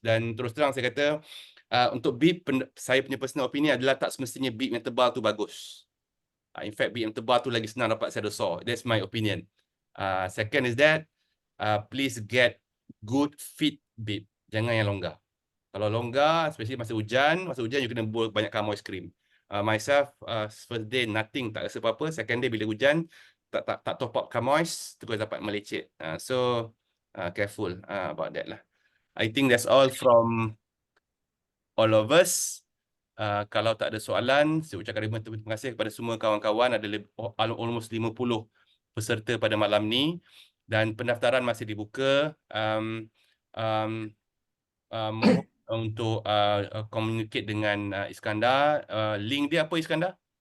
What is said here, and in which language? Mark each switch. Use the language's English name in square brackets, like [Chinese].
[Malay] Dan terus terang saya kata untuk bib, saya punya [English] personal opinion [Malay] adalah tak semestinya bib yang tebal tu bagus. [English] In fact, [Malay] bib yang tebal tu lagi senang dapat saddle sore. [English] That's my opinion. Second is that please get good fit bib. [Malay] Jangan yang longgar. Kalau longgar, especially masa hujan you kena banyakkan [English] moist cream. Myself, first day nothing, [Malay] tak rasa apa-apa. [English] Second day [Malay] bila hujan, tak top up moist, terus dapat melecet. [English] So careful about that lah. I think that's all from all of us. [Malay] Kalau tak ada soalan, saya ucapkan terima kasih kepada semua kawan-kawan. Ada [English] almost 50 [Malay] peserta pada malam ni dan pendaftaran masih dibuka. Mohon untuk communicate dengan Iskandar. Link dia apa, Iskandar?